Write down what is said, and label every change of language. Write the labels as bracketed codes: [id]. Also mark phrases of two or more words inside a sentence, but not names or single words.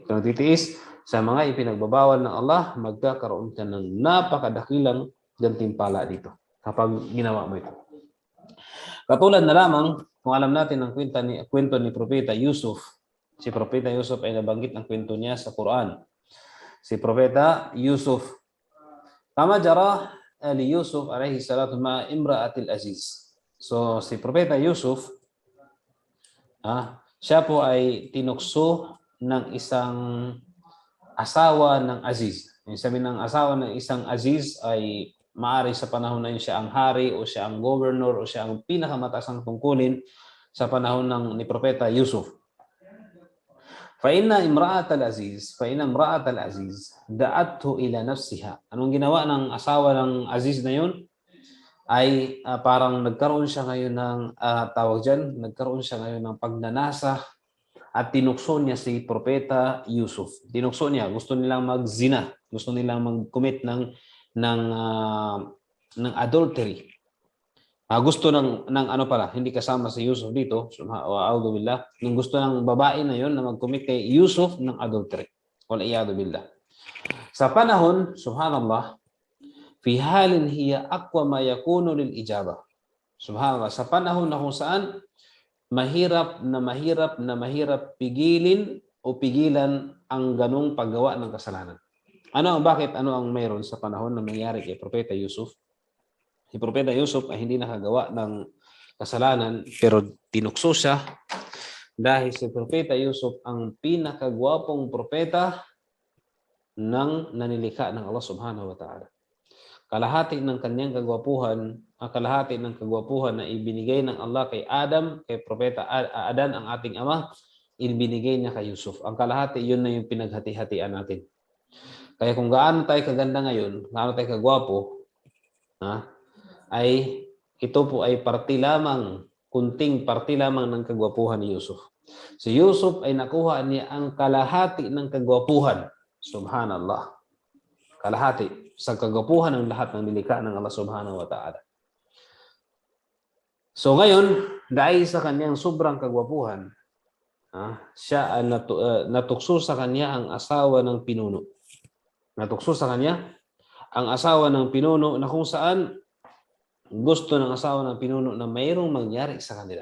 [tl] Kung nagtitiis sa mga ipinagbabawal ng Allah, magkakaroon ka ng napakadakilang gantimpala dito kapag ginawa mo ito. Katulad na lamang, kung alam natin ang kwento ni Propeta Yusuf. Si Propeta Yusuf ay nabanggit ang kwento niya sa Quran. Si Propeta Yusuf. [ar] كما جرى ليوسف عليه الصلاة مع امرأة العزيز. [tl] So si Propeta Yusuf, siya po ay tinukso ng isang asawa ng aziz. Yung sabi ng asawa ng isang aziz ay maari sa panahon na yun siya ang hari o siya ang governor o siya ang pinakamataas tungkulin sa panahon ni Propeta Yusuf. [ar] فإن امرأة العزيز دعته إلى نفسها. [tl] Anong ginawa ng asawa ng aziz na yun? Ay parang nagkaroon siya ngayon ng nagkaroon siya ngayon ng pagnanasa at tinukso niya si Propeta Yusuf. Tinukso niya, gusto nilang magzina, gusto nilang mag-commit ng adultery. Gusto ng hindi kasama si Yusuf dito, [ar] وأعوذ بالله, [tl] nung gusto ng babae na yon na mag-commit kay Yusuf ng adultery. [ar] والعياذ بالله. [tl] Sa panahon, [ar] سبحان الله في حال هي أقوى ما يكون للإجابة. [tl] Subhanallah, sa panahon na kung saan mahirap pigilan ang ganung paggawa ng kasalanan. Bakit ang mayroon sa panahon na nangyari kay Propeta Yusuf? Si Propeta Yusuf ay hindi nakagawa ng kasalanan pero tinukso siya dahil si Propeta Yusuf ang pinakagwapong propeta ng nanilikha ng Allah [ar] سبحانه وتعالى. [tl] Kalahati ng kanyang kagwapuhan, kalahati ng kagwapuhan na ibinigay ng Allah kay Adam, kay Propeta Adan, ang ating ama, ibinigay niya kay Yusuf. Ang kalahati, yun na yung pinaghati-hatian natin. Kaya kung gaano tayo kaganda ngayon, gaano tayo kagwapo, ay ito po ay kunting parti lamang ng kagwapuhan ni Yusuf. Si Yusuf ay nakuha niya ang kalahati ng kagwapuhan. Subhanallah. Kalahati sa kagwapuhan ng lahat ng nilikha ng Allah [ar] سبحانه وتعالى. [tl] So ngayon, dahil sa kanyang sobrang kagwapuhan, siya ay natukso sa kanya ang asawa ng pinuno. Natukso sa kanya ang asawa ng pinuno na kung saan gusto ng asawa ng pinuno na mayroong mangyari sa kanila.